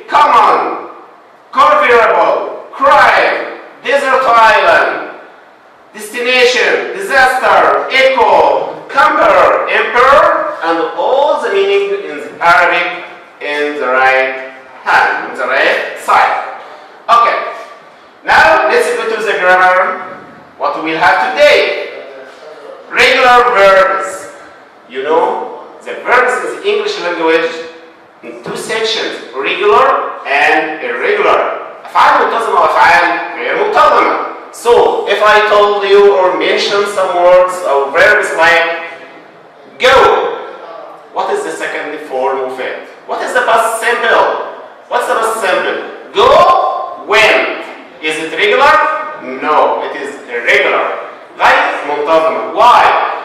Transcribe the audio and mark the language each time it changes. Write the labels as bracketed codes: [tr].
[en] Common, convertible, crime, desert island, destination, disaster, echo, camper, emperor, and all the meaning in Arabic in the right hand, in the right side. Okay, now let's go to the grammar. What we have today? Regular verbs. You know the verbs in the English language in two sections, regular and irregular. [ar] أفعال منتظمة وأفعال غير منتظمة. [en] So, if I told you or mentioned some words or verbs like go, what is the second form of it? What is the past simple? What's the past simple? Go, went. Is it regular? No, it is irregular. [ar] غير منتظمة. [en] Why?